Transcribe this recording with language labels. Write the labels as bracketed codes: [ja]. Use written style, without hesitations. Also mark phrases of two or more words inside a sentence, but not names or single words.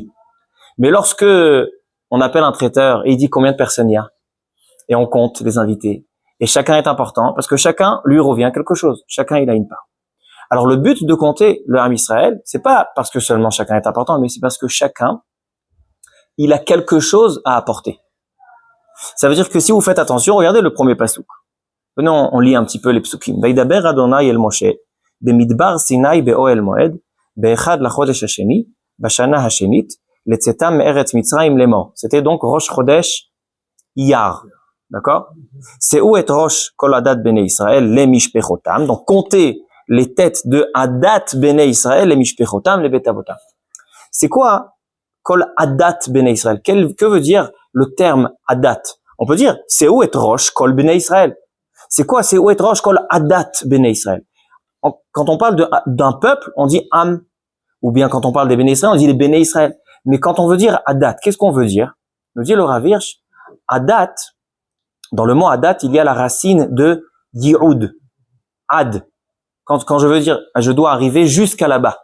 [fr] Mais lorsque on appelle un traiteur et il dit combien de personnes il y a, et on compte les invités, et chacun est important, parce que chacun lui revient quelque chose. Chacun, il a une part. Alors, le but de compter le [he] עם ישראל, [fr] c'est pas parce que seulement chacun est important, mais c'est parce que chacun, il a quelque chose à apporter. Ça veut dire que si vous faites attention, regardez le premier pasouk. Venez, on lit un petit peu les psukim. [he] וידבר אדוני אל משה, במדבר סיני באהל מועד, באחד לחדש השני, בשנה השנית, לצאתם מארץ מצרים לאמר. [fr] C'était donc [he] ראש חודש אייר. [fr] D'accord? C'est où est [he] ראש כל עדת בני ישראל, [fr] les mishpechotam. Donc, comptez les têtes de [he] עדת בני ישראל, [fr] les mishpechotam, les betavotam. C'est quoi [he] כל עדת בני ישראל? [fr] Que veut dire le terme adat? On peut dire, c'est où est [he] ראש כל בני ישראל? [fr] C'est quoi? C'est où est [he] ראש כל עדת בני ישראל? [fr] Quand on parle d'un peuple, on dit Am. Ou bien quand on parle des [he] בני ישראל, [fr] on dit les [he] בני ישראל. [fr] Mais quand on veut dire adat, qu'est-ce qu'on veut dire? Nous dit le Rav Hirsch, adat, dans le mot adat, il y a la racine de yi'ud, ad. Quand je veux dire, je dois arriver jusqu'à là-bas.